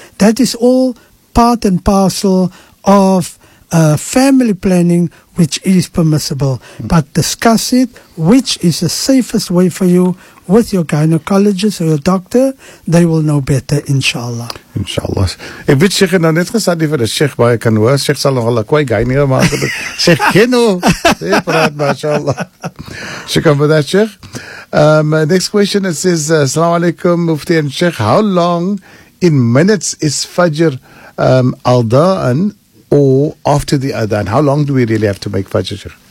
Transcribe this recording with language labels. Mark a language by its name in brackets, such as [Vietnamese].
[English] That is all part and parcel of family planning, which is permissible. But discuss it, which is the safest way for you, with your gynecologist or your doctor. They will know better, inshallah. Inshallah. [Afrikaans] Ek weet Sheikh het nou net gesê dit vir die Sheikh baie kan hoor. Sheikh sal nogal 'n kwai gynae maak. Sheikh Keno. Hey, praat mashallah. [English] Shukran for that, Sheikh. Next question, it says, Assalamu alaikum, Mufti and Sheikh. How long in minutes is Fajr al-Da'an, or after the Adhan? How long do we really have to make Fajr?